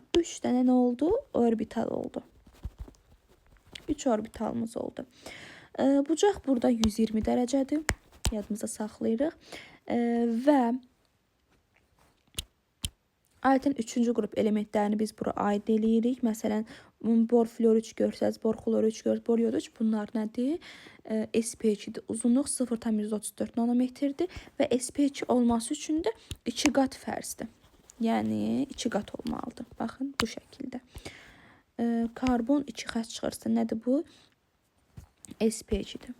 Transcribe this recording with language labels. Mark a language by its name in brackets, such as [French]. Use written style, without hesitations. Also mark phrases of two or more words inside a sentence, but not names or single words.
[Azerbaijani] 3 dənə nə oldu? Orbital oldu. 3 orbitalımız oldu. Bucaq burada 120 dərəcədir. Yadımızda saxlayırıq. Və adətən 3-cü qrup elementlərini biz bura aid eləyirik. Məsələn, bor fluor 3 görsəz, bor xlor 3 görsəz, bor yod 3 bunlar nədir? SP2-dir. Uzunluq 0,34 nanometrdir və SP2 olması üçün də 2 qat fərzdir. Yəni 2 qat olmalıdır. Baxın bu şəkildə. Karbon 2 xətt çıxırsa nədir bu? SP2-dir.